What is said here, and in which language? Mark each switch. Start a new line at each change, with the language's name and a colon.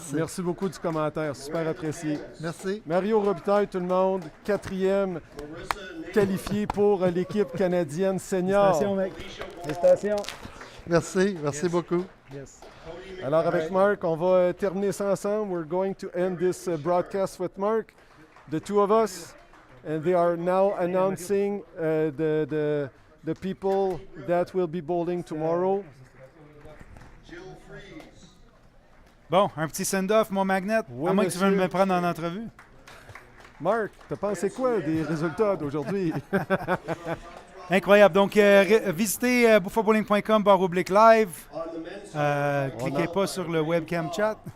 French: Merci beaucoup du commentaire. Super apprécié. Merci. Mario Robitaille, tout le monde. 4e qualifié pour l'équipe canadienne senior. Félicitations, mec. Félicitations. Merci beaucoup.
English: Yes.
French: Alors, avec Marc, on va terminer ça ensemble.
English: We're going to end this broadcast with Mark, the 2 of us, and they are now announcing the people that will be bowling tomorrow.
French: Bon, un petit send-off, mon Magnet, oui, à moins que tu veuilles me prendre en entrevue. Marc, t'as pensé quoi des résultats d'aujourd'hui? Incroyable. Donc, visitez buffabowling.com/live. Cliquez pas sur le webcam chat.